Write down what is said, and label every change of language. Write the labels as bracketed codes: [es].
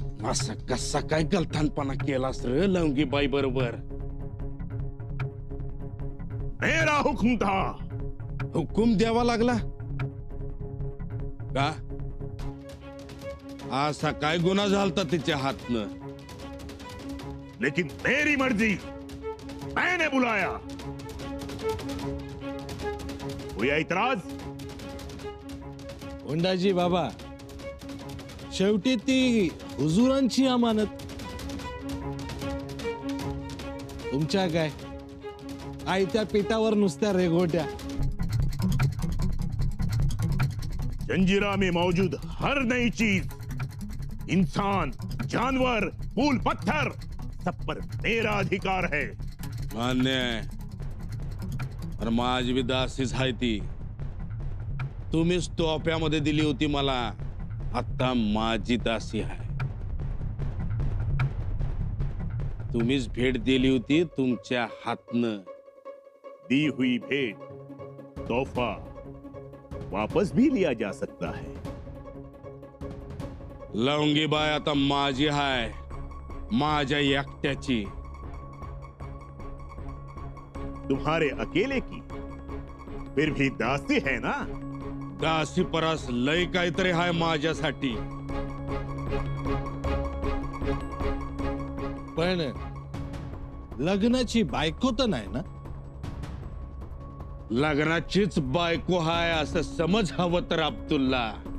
[mr] असा कसा काय गलथानपणा केलास रे लवंगीबाई बरोबर? [hi] मेरा हुक्म था. [mr] हुकुम द्यावा लागला का? असा काय गुन्हा झालता तिच्या हातनं? [hi] लेकिन मेरी मर्जी, मैंने बुलाया. कोई ऐतराज? [mr] कोंडाजी बाबा, शेवटी ती हुजुरांची अमानत. तुमच्या काय आयत्या पिठावर नुसत्या रेघोट्या. [hi] जंजीरा में मौजूद हर नई चीज, इंसान, जानवर, फूल, पत्थर, सब पर मेरा अधिकार है. [mr] मान्य आहे. पण माझी बी दासीच आहे ती. तुम्हीच तोप्यामध्ये दिली होती मला, आता माझी दासी आहे. तुम्हीच भेट दिली होती तुमच्या हातनं. [hi] दी हुई भेंट, तोहफा वापस भी लिया जा सकता है. [mr] लवंगीबाई आता माझी आहे, माझ्या एकट्याची. [hi] तुम्हारे अकेले की, फिर भी दासी है ना? [mr] दासी परस लय काहीतरी हाय माझ्यासाठी. पण लग्नाची बायको तर नाही ना? लग्नाचीच बायको हाय असं समज हवं तर अब्दुल्ला.